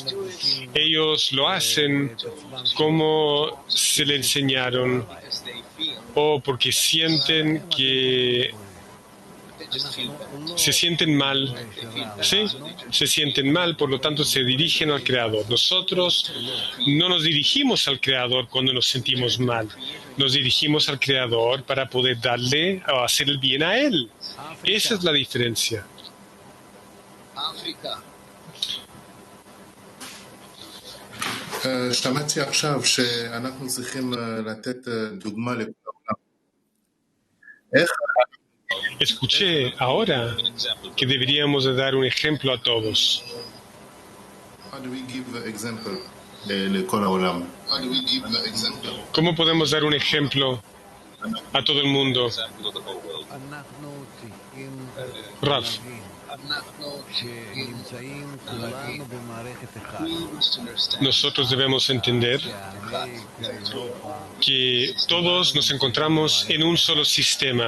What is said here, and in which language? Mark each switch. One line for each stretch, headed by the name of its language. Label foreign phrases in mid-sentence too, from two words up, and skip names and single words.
Spanish: Ellos lo hacen como se le enseñaron, o porque sienten que se sienten mal, ¿sí? Se sienten mal, por lo tanto se dirigen al Creador. Nosotros no nos dirigimos al Creador cuando nos sentimos mal. Nos dirigimos al Creador para poder darle o hacer el bien a Él. Esa es la diferencia.
Hebrew: שמעתי עכשיו שאנחנו צריכים לתת דוגמה לכולם. איך
Spanish: Escuché ahora que deberíamos de dar un ejemplo a todos.
English: How do we give example
Hebrew: לכל העולם?
Spanish: ¿Cómo podemos dar un ejemplo a todo el mundo? Rav, nosotros debemos entender que todos nos encontramos en un solo sistema.